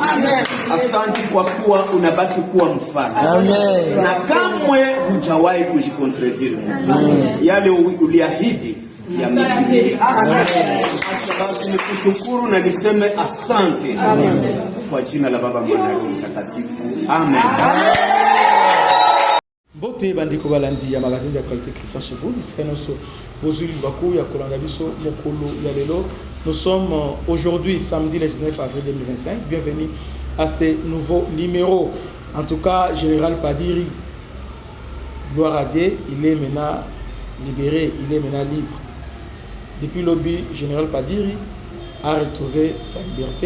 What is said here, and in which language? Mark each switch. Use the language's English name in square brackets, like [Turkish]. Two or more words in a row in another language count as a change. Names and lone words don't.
[Swahili] Asante kwa kuwa unabaki kuwa mfano. Na kamwe hujawahi kujikontredire Mungu. Yale uliahidi yametimia. Basi nikushukuru na niseme asante. Kwa jina la Baba, Mwana na Mtakatifu. Amen. [Lingala] Bote bandiko balandi ya [French] magazine de qualité Christian chez vous. [Lingala] Iskanoso bozuli baku ya kolanga biso mokolo ya lelo. [French] Nous sommes aujourd'hui samedi le 19 avril 2025. Bienvenue à ce nouveau numéro. En tout cas, Général Padiri, gloire à Dieu, il est maintenant libéré, il est maintenant libre. Depuis l'objet, Général Padiri a retrouvé sa liberté.